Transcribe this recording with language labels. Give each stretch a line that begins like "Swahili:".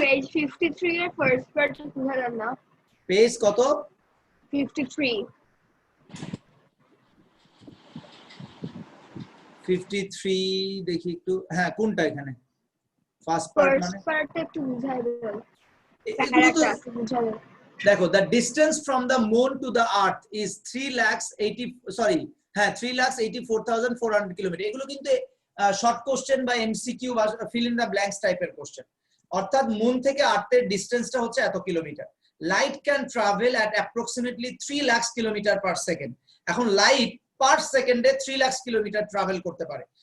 Bangla: page 53 এর first part বুঝালাম না। Page কত? 53 53 দেখি একটু, হ্যাঁ কোনটা এখানে ফার্স্ট পার্ট মানে first part একটু বুঝাই দেন। এগুলো তো প্যারাটা বুঝাই দেন। দেখো,
English: the distance from the moon to the earth is 3,84,400 kilometre.
Bangla: এগুলো কিন্তু শর্ট কোশ্চেন বা এমসিকিউ বা ফিল ইন দা ব্ল্যাঙ্কস টাইপের কোশ্চেন। অর্থাৎ মুন থেকে আর্থের ডিসটেন্সটা হচ্ছে এত kilometre.
English: light can travel at approximately
Bangla: 3 lakh kilometre per second. এখন লাইট পার সেকেন্ডে 3 লাখ কিলোমিটার ট্রাভেল করতে পারে।